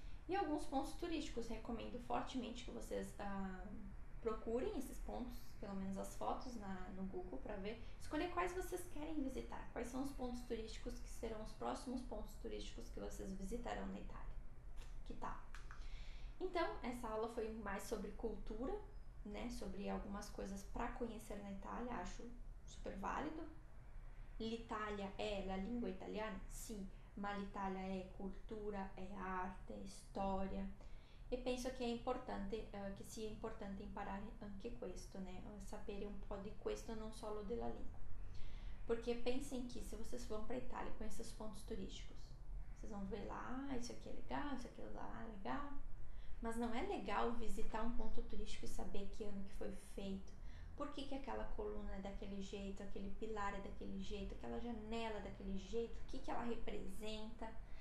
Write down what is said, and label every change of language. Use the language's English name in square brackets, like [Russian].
[Portuguese] E alguns pontos turísticos, recomendo fortemente que vocês procurem esses pontos, pelo menos as fotos no Google, para ver, escolher quais vocês querem visitar, quais são os pontos turísticos que serão os próximos pontos turísticos que vocês visitarão na Itália. Que tal? Então, essa aula foi mais sobre cultura, né, sobre algumas coisas para conhecer na Itália, acho super válido. [Italian] L'Italia è la lingua italiana? Sì, ma l'Italia è cultura, è arte, è storia. E penso che è importante, che sia importante imparare anche questo, né? Sapere un po' di questo, non solo della lingua. [Portuguese] Porque pensem que se vocês vão para a Itália conhecer os pontos turísticos, vocês vão ver lá, isso aqui é legal, isso aqui lá é legal. Mas não é legal visitar um ponto turístico e saber que ano que foi feito, por que aquela coluna é daquele jeito, aquele pilar é daquele jeito, aquela janela é daquele jeito, o que ela representa.